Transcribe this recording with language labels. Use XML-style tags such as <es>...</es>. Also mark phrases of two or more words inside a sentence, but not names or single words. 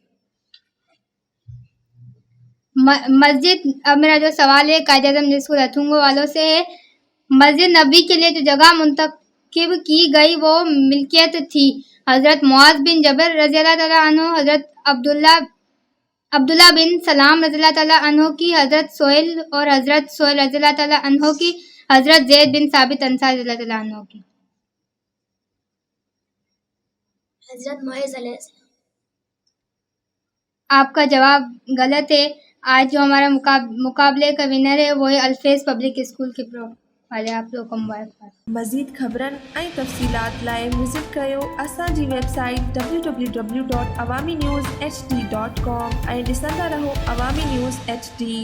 <ur>مسجد, اب میرا جو سوال ہے قائد اعظم جس کو رتھنگو والوں سے ہے, مسجد نبی کے لیے جو جگہ منتخب کی گئی وہ ملکیت تھی حضرت معاذ بن جبل</ur> <ar>رضی اللہ تعالیٰ عنہ,</ar> <ur>حضرت عبداللہ بن سلام</ur> <ar>رضی اللہ تعالیٰ عنہ</ar> <ur>کی, حضرت سہیل اور حضرت سہیل</ur> <ar>رضی اللہ تعالیٰ عنہ</ar> <ur>کی, حضرت زید بن ثابت انصاری</ur> <ar>رضی اللہ تعالیٰ عنہ</ar> <ur>کی. حضرت معاذ</ur> <ar>علیہ السلام.</ar> <ur>آپ کا جواب غلط ہے. آج جو ہمارا مقابلے کا ونر ہے وہ ہے الفیض پبلک اسکول کے والے. آپ لوگ کو مبارکباد.</ur> <sd>مزید خبرن ऐं तफ़सीलात लाइ विज़िट कयो असांजी वेबसाइट www.awamiNewsHD.com ऐं ॾिसंदा रहो अवामी न्यूज़ HD.</sd>